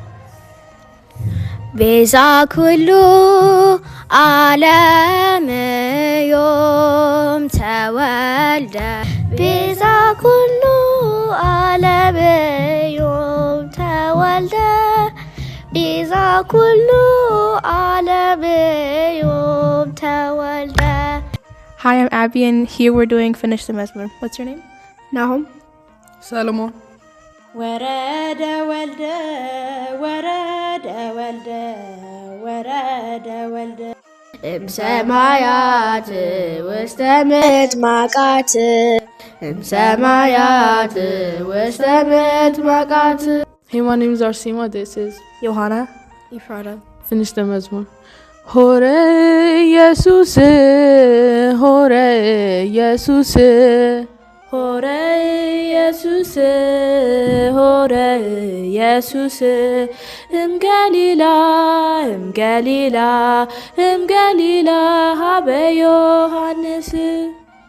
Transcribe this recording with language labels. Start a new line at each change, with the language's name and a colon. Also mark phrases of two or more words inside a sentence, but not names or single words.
Geez: ቤዛ ኩሉ ዓለም ዮም ተወልደ ቤዛ ኩሉ ዓለም ዮም ተወልደ ቤዛ ኩሉ ዓለም ዮም ተወልደ
English: Hi, I'm Abby, and here we're doing Finish the Mezmor. What's your name? Nahum. Solomon.
Geez: ወረደ ወልደ ወረደ ወልደ ወረደ ወልደ እምሰማያት ውስተ ምጥማቃት እምሰማያት ውስተ ምጥማቃት
English: Hey, my name is Arsima. This is Johanna. Efrata. Finish the Mezmor.
Geez: ሆረ ኢየሱስ ሆረ ኢየሱስ, ሆረ ኢየሱስ ሆረ ኢየሱስ እምገሊላ እምገሊላ እምገሊላ ሀበ ዮሐንስ